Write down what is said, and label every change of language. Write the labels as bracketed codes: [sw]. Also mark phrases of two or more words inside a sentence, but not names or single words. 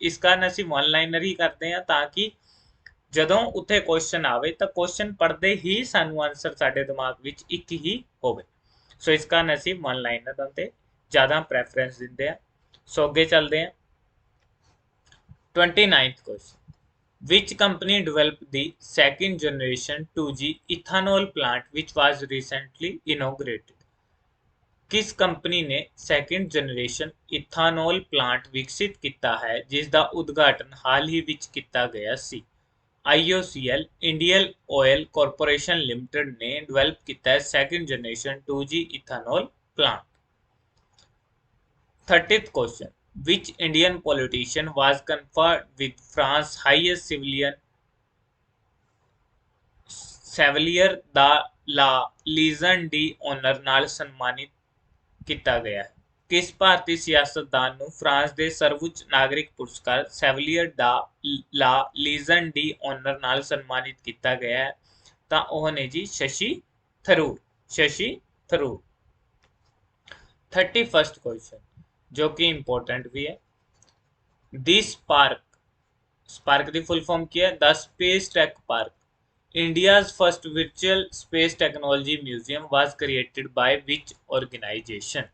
[pa] ਇਸ ਕਾਰਨ ਅਸੀਂ [en] one liner [pa] ਹੀ ਕਰਦੇ ਹਾਂ ਤਾਂ ਕਿ ਜਦੋਂ ਉੱਥੇ ਕੁਐਸਚਨ ਆਵੇ ਤਾਂ ਕੁਐਸਚਨ ਪੜ੍ਹਦੇ ਹੀ ਸਾਨੂੰ ਆਨਸਰ ਸਾਡੇ ਦਿਮਾਗ ਵਿੱਚ ਇੱਕ ਹੀ ਹੋਵੇ। ਸੋ ਇਸ ਕਾਰਨ ਅਸੀਂ [en] one liner [pa] ਤੇ ज़्यादा ਪ੍ਰੈਫਰੈਂਸ ਦਿੰਦੇ ਆ। ਸੋ ਅੱਗੇ ਚੱਲਦੇ ਆ। [en] 29th question, which company developed the second generation 2G ethanol plant which was recently inaugurated? [hi] किस कंपनी ने [en] second generation ethanol plant [hi] विकसित किया है जिसका उद्घाटन हाल ही विच किया गया सी? IOCL इंडियन ऑयल कॉरपोरेशन लिमिटेड ने डेवलप किया है [en] second generation 2G ethanol plant. 30th question, which Indian politician was conferred with France's highest civilian Chevalier da la Légion d'honneur [pa] ਨਾਲ ਸਨਮਾਨਿਤ ਕੀਤਾ ਗਿਆ ਹੈ? ਕਿਸ ਭਾਰਤੀ ਸਿਆਸਤਦਾਨ ਨੂੰ ਫਰਾਂਸ ਦੇ ਸਰਵਉੱਚ ਨਾਗਰਿਕ ਪੁਰਸਕਾਰ ਸੈਵਲੀਅਰ ਦਾ ਲਾ ਲੀਜਨ ਡੀ ਓਨਰ ਨਾਲ ਸਨਮਾਨਿਤ ਕੀਤਾ ਗਿਆ ਹੈ? ਤਾਂ ਉਹ ਨੇ ਜੀ ਸ਼ਸ਼ੀ ਥਰੂਰ। ਸ਼ਸ਼ੀ ਥਰੂਰ। [hi] 31st क्वेश्चन जो कि इंपॉर्टेंट भी है। दी स्पार्क की [en] full form [hi] क्या है? [en] The Space Tech Park, India's first virtual space technology museum was created by which organization?